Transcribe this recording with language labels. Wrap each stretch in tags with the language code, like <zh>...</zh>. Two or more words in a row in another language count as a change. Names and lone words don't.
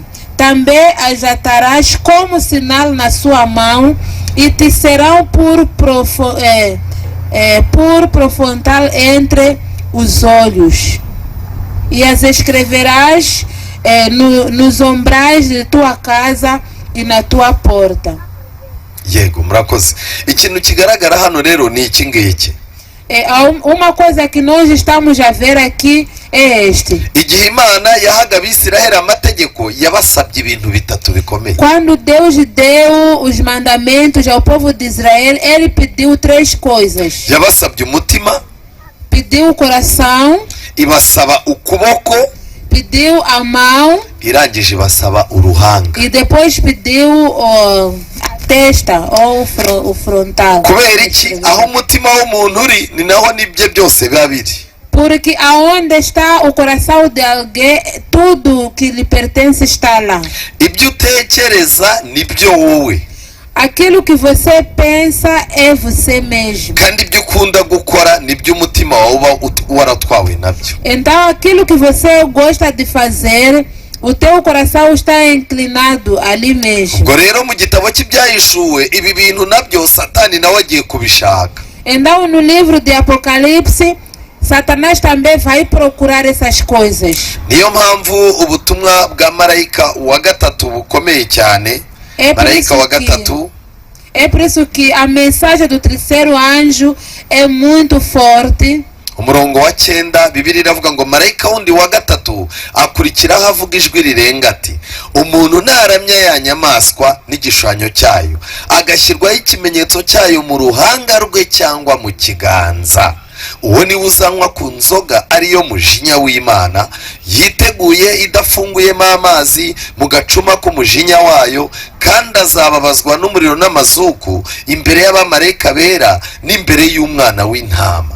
<pt>Também as atarás como sinal na sua mão, e te serão por profundal entre os olhos. E as escreverás nos umbrais de tua casa e na tua porta.</pt> <rw>Yego murakoze. Ikintu kigaragara hano rero ni iki ngiki.</rw> <pt>Uma coisa que nós estamos a ver aqui é este.</pt> <rw>igihe imana yahaga abisiraheli amategeko yabasabye ibintu bitatu bikomeye.</rw> <pt>Quando Deus deu os mandamentos ao povo de Israel, ele pediu 3 coisas.</pt> <rw>Yabasabye umutima,</rw> <pt>Pediu o coração,</pt> <rw>ibasaba ukuboko,</rw> <pt>pediu a mão</pt> <rw>irangije ibasaba uruhanga.</rw> <pt>e depois pediu a testa ou o frontal.</pt> <rw>Kubera iki? Aho umutima w'umuntu uri ni naho nibye byose biba biri.</rw> <pt>Porque aonde está o coração de alguém, tudo que lhe pertence está lá.</pt> <rw>Ibyo utekereza nibyo wowe,</rw> <pt>Aquilo que você pensa é você mesmo.</pt> <rw>kandi ibyo ukunda gukora nibyo umutima wawe uba waratwawe nabyo.</rw> <pt>Então aquilo que você gosta de fazer, o teu coração está inclinado ali mesmo.</pt> <rw>Ubwo rero mu gitabo cy'ibyahishuwe ibi bintu nabyo satani nawe agiye kubishaka.</rw> <pt>Então no livro de Apocalipse, Satanás também vai procurar essas coisas.</pt> <rw>Niyo mpamvu ubutumwa bwa marayika wa gatatu bukomeye cyane. Marayika wa gatatu,</rw> <pt>é por isso que a mensagem do terceiro anjo é muito forte.</pt> <rw>umurongo wa 9 Bibiliya iravuga ngo marayika wundi wa gatatu akurikiraho avuga ijwi rirenga ati, umuntu naramya ya nyamaswa n'igishushanyo cyayo agashyirwaho ikimenyetso cyayo mu ruhanga rwe cyangwa mu kiganza, uwo niwe uzanywa ku nzoga ariyo mujinya w'Imana yiteguye idafunguyemo amazi mu gacuma k'umujinya wayo, kandi azababazwa n'umuriro n'amazuku imbere y'abamarayika bera n'imbere y'umwana w'intama.</rw>